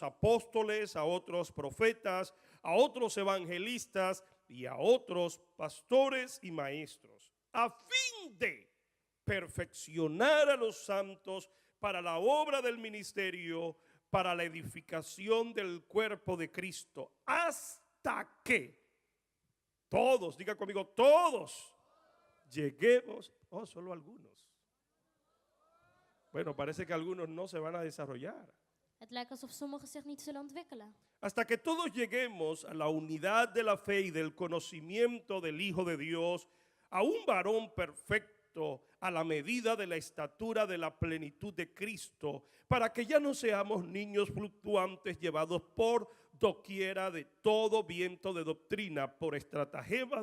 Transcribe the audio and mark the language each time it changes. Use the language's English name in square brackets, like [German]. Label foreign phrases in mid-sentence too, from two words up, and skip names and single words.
[Spanish] apóstoles, a otros profetas, a otros evangelistas y a otros pastores y maestros, a fin de perfeccionar a los santos para la obra del ministerio, para la edificación del cuerpo de Cristo, hasta que todos, diga conmigo, todos lleguemos, solo algunos. Bueno, parece que algunos no se van a desarrollar. [Dutch] Het lijkt alsof sommigen zich niet zullen ontwikkelen. [Spanish] Hasta que todos lleguemos a la unidad de la fe y del conocimiento del Hijo de Dios, a un varón perfecto, a la medida de la estatura de la plenitud de Cristo, para que ya no seamos niños fluctuantes llevados por doquiera de todo viento de doctrina, por estratagemas